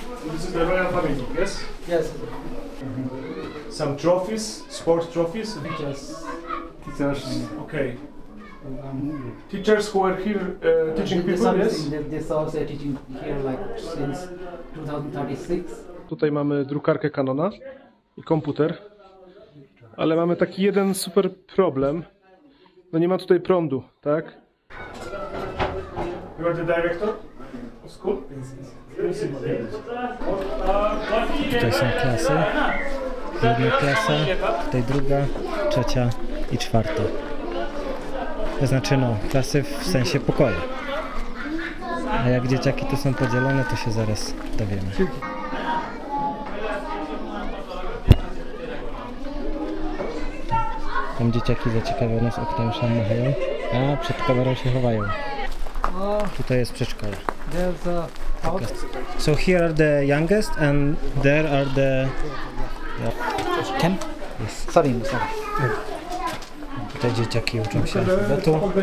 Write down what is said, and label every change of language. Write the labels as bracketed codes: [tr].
[en] This is the royal family, yes? Yes. Some trophies, sport trophies. Teachers. Okay. Teachers who are here teaching people, yes? This also teaching here like since 2036. [pl] Tutaj mamy drukarkę Canona i komputer, ale mamy taki jeden super problem. No nie ma tutaj prądu, tak? [en] You are the director of school? [pl] Tutaj są klasy. Jedna klasa, tutaj druga, trzecia i czwarta. To znaczy klasy w sensie pokoju. A jak dzieciaki tu są podzielone, to się zaraz dowiemy. Tam dzieciaki zaciekawione z okna już nam machają, a przed kamerą się chowają. Tutaj jest przedszkole. [en] There's a house. So here are the youngest and there are the... Ken? Yes. Sorry. [pl] Tutaj dzieciaki uczą się alfabetu.